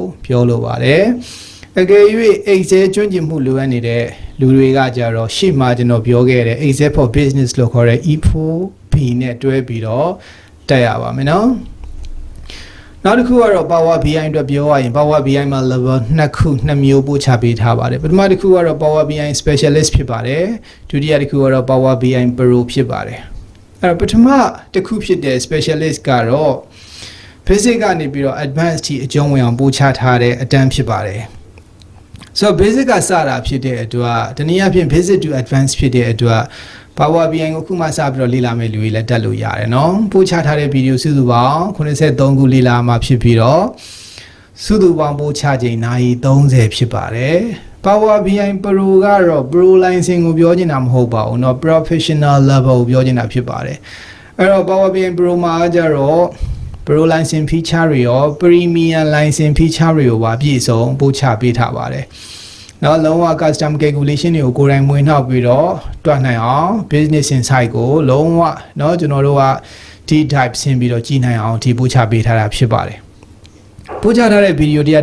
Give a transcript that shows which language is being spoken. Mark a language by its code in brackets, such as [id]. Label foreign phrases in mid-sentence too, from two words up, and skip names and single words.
[my] ပြောလိုပါတယ်အကယ်၍ Excel ကျွမ်းကျင်မှုလိုအပ်နေတဲ့လူတွေကကြတော့ရှေ့မှာကျွန်တော်ပြောခဲ့တဲ့ Excel for Business လို့ခေါ်တဲ့ E4B နဲ့တွဲပြီးတော့တက်ရပါမယ်เนาะနောက်တစ်ခုကတော့ Power BI အတွက်ပြောရရင် Power BI မှာ level 2မျိုးပို့ချပေးထားပါတယ်ပထမတစ်ခုကတော့ Power BI Specialist ဖြစ်ပါတယ်ဒုတိယတစ်ခုကတော့ Power BI Pro ဖြစ်ပါတယ်အဲ့တော့ပထမတစ်ခုဖြစ်တဲ့ Specialist ကတော့ Basic ကနေပြီးတော့ Advanced ထိအကျုံးဝင်အောင်ပို့ချထားတဲ့အတန်းဖြစ်ပါတယ်ဆိုတော့ basic ကစတာဖြစ်တဲ့အတွက်တနည်းအားဖြင့် [en] basic to advanced [my] ဖြစ်တဲ့အတွက် Power BI ကိုခုမှစပြီးတော့လေ့လာ မယ့်လူတွေလည်းတက်လို့ရတယ်နော်ပို့ချထားတဲ့ဗီဒီယိုစုစုပေါင်း83ခုလေ့လာမှာဖြစ်ပြီးတော့စုစုပေါင်းပို့ချချိန်နာ ရီ30ဖြစ်ပါတယ် Power BI Pro ကတော့ [en] Pro license [my] ကိုပြောချင်တာမဟုတ်ပါဘူးเนาะ [en] Professional level [my] ကိုပြောချင်တာဖြစ်ပါတယ်အဲ့တော့ Power BI Pro မှာကျတော့ [en] Pro license feature [my] တွေရော [en] Premium license feature [my] တွေရောပါပြည့်စုံပို့ချပေးထားပါတယ်။နောက်လုံးဝ [en] custom calculation [my] တွေကိုကိုယ်တိုင်မွေးနှောက်ပြီးတော့တွက်နိုင်အောင် [en] business insight [my] ကိုလုံးဝเนาะကျွန်တော်တို့က [en] deep dive [my] ဆင်းပြီးတော့ကြည့်နိုင်အောင်ဒီပို့ချပေးထားတာဖြစ်ပါတယ်။ပို့ချထားတဲ့ဗီဒီယို